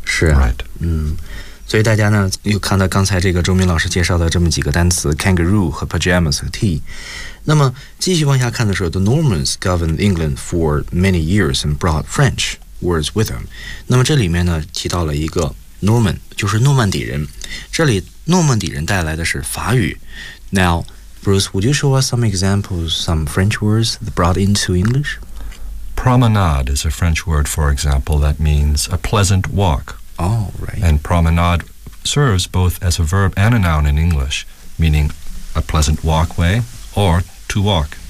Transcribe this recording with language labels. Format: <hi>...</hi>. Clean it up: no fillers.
<zh>是啊。</zh> <en>Right.</en> <zh>所以大家呢，又看到刚才这个周明老师介绍的这么几个单词 kangaroo 和 pajamas 和 tea。</zh> <en>那么继续往下看的时候 The Normans governed England for many years and brought French words with them.</en> <zh>那么这里面呢提到了一个 Norman, 就是诺曼底人。这里诺曼底人带来的是法语。</zh> <en>Now, Bruce, would you show us some examples, some French words that brought into English? Promenade is a French word, for example, that means a pleasant walk. Oh, right. And promenade serves both as a verb and a noun in English, meaning a pleasant walkway,or to walk.</en>